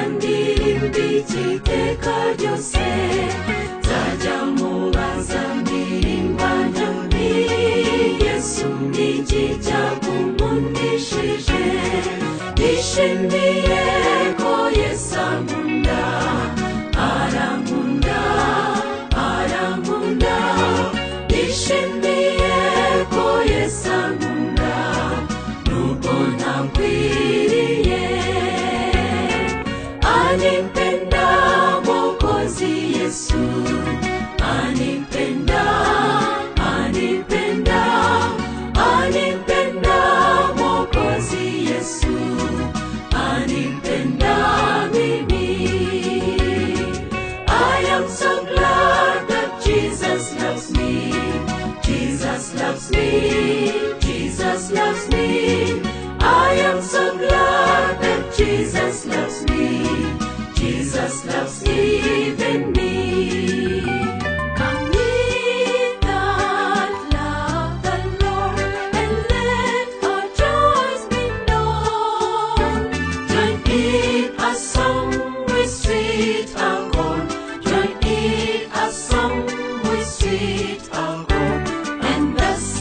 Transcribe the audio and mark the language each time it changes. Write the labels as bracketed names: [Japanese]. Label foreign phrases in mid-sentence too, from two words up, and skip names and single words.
[Kinyarwanda] ndirimba iteka ryose nzajya mubaza ndirimba nti Yesu ni iki cyakunkundishije nishimiye ko Yesu ankunda arankunda arankunda nishimiye ko Yesu ankunda nubwo ntakwiriye [Swahili] anipenda Mwokozi Yesu anipenda anipenda anipenda Mwokozi Yesu anipenda mimi [English] I am so glad that Jesus loves me Jesus loves me Jesus loves me I am so glad that Jesus loves me Jesus loves even me come with that love the Lord and let our joys be known join in a song with sweet accord join in a song with sweet accord and thus